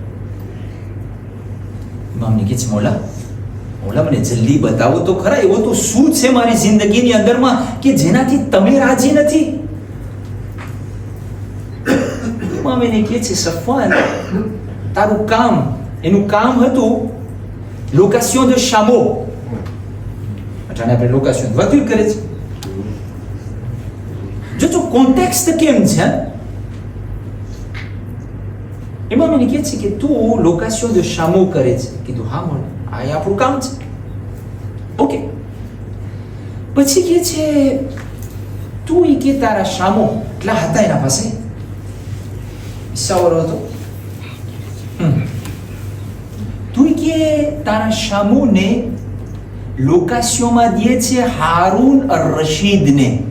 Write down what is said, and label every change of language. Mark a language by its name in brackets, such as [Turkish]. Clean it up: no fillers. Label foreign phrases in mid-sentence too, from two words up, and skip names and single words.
[Gujarati] ઇમામને કહે છે, મોલા મને જલ્દી બતાવો તો ખરા, એવો તો શું છે મારી જિંદગીની અંદરમાં કે જેનાથી તમે રાજી નથી? ઇમામ એને કહે છે, સફવાન, તારું કામ, એનું કામ હતું [French] location de chameau. [Gujarati] અટાણે આપણે લોકેશન વધુ કરે છે. જો કોન્ટેક્સ્ટ કેમ છે? ઇમામ એને કહે છે કે તું [French] location de chameau [Gujarati] કરે છે. કીધું હા મોલા, આ આપણું કામ છે. ઓકે. પછી કહે છે, તું એ કે તારા શામો એટલા હતા એના પાસે, સવારો હતો, તું કે તારા શામોને લોકેશનમાં દે છે હારૂન અર-રશીદને.